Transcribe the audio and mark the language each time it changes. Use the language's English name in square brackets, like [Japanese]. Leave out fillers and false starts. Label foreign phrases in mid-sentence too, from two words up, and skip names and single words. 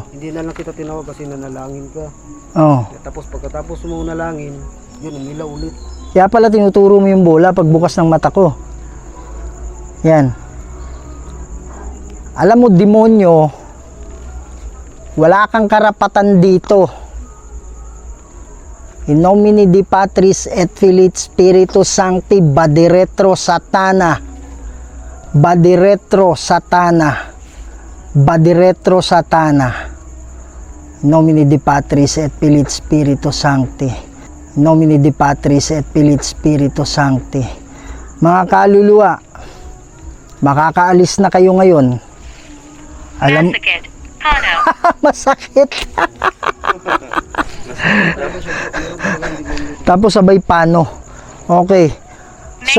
[Filipino] Hindi na lang kita tinawag kasi nanalangin ka. Oh. Tapos pagkatapos mo nalangin, yun umilaw ulit. Kaya pala tinuturo mo yung bola pag bukas ng mata ko. Yan. Alam mo, demonyo, wala kang karapatan dito. [Latin] In nomine di Patris et Filii Spiritus Sancti, Badiretro Satana. Badiretro Satana. Badiretro Satana. In nomine di Patris et Filii Spiritus Sancti. In nomine di Patris et Filii Spiritus Sancti. [Filipino] Mga kaluluwa, makakaalis na kayo ngayon. Alam, Massacre. Kano. masakit. Tapos sabay pano. Okay. So,